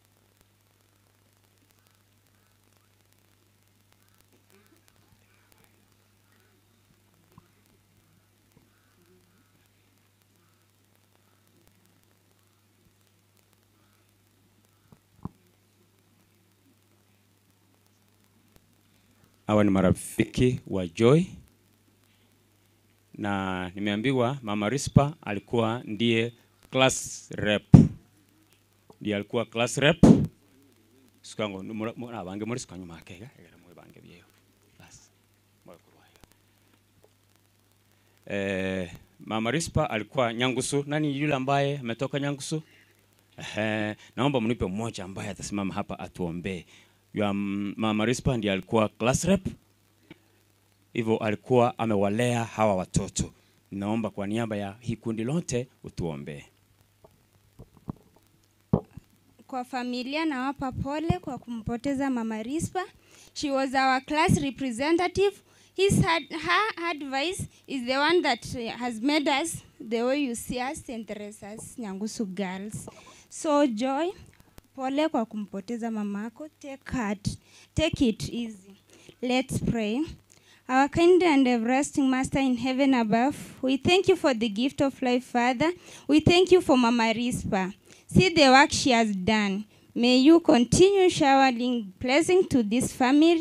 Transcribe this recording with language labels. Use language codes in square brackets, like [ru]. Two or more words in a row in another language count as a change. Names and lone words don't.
[sw] Hawa ni marafiki wa Joy. Na nimeambiwa Mama Rispa alikuwa ndiye [en] class rep. [sw] Ndiye alikuwa [en] class rep. [guz] Sikango mwana bange muri sikanyo makega egera mu bange byeyo. [sw] Bas. Mama Rispa alikuwa Nyangusu. Nani yule ambaye ametoka Nyangusu? Naomba mnipe mmoja ambaye atasimama hapa atuombee. Mama Rispa ndiye alikuwa [en] class rep. [sw] Hivyo alikuwa amewalea hawa watoto. Naomba kwa niaba ya hii kundi lote utuombee. Kwa familia nawapa pole kwa kumpoteza Mama Rispa. [en] She was our class representative. Her advice is the one that has made us the way you see us and raise us Nyangusu girls. So Joy, [sw] pole kwa kumpoteza mamako. [en] Take it easy. Let's pray. Our kind and everlasting Master in heaven above, we thank you for the gift of life, Father. We thank you for Mama Rispa. See the work she has done. May you continue showering blessing to this family.